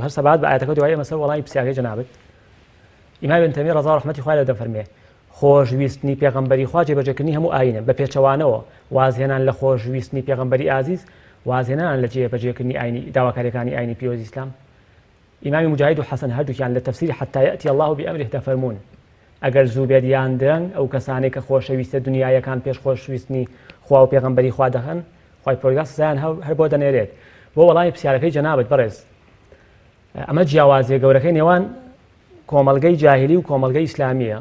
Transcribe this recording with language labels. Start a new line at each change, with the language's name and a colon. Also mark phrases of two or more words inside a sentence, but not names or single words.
Central Kurdish: هەر سەبات بە ئاەتەکە دوای ئێمە سەر وەڵامی پرسیارەکەی جەنابەت ئیمام ابن تەیمیە ڕەضا و ڕەحمەتی خوای لێ دەفەرمێ خۆشویستنی پێغەمبەری خوا جێبەجێکردنی هەموو ئاینە بە پێچەوانەوە وازهێنان لە خۆشویستنی پێغەمبەری ئازیز وازهێنان لە جێبەجێکردنی ئاینی داواکاریەکانی ئاینی پیرۆزی ئیسلام. ئیمامی مجاهید و حەسەن هەردووکیان لە تەفسیری
Arabic: حتى يأتي الله بأمره
Central Kurdish: دەفەرمون ئەگەر زوو بێت یان درەنگ ئەو کەسانێک کە خۆشەویستە دنیایەکان پێش خۆشویستنی خوا و پێغەمبەری خوا دەخەن خوای پەروەردگار سزایان هەر بۆ دەنێرێت. بۆ وەڵامی پرسیارەکەی جەنابەت بەڕێز ئەمە جیاوازیە گەورەکەی نێوان کۆمەڵگەی جاهیلی و کۆمەڵگەی ئیسلامیە.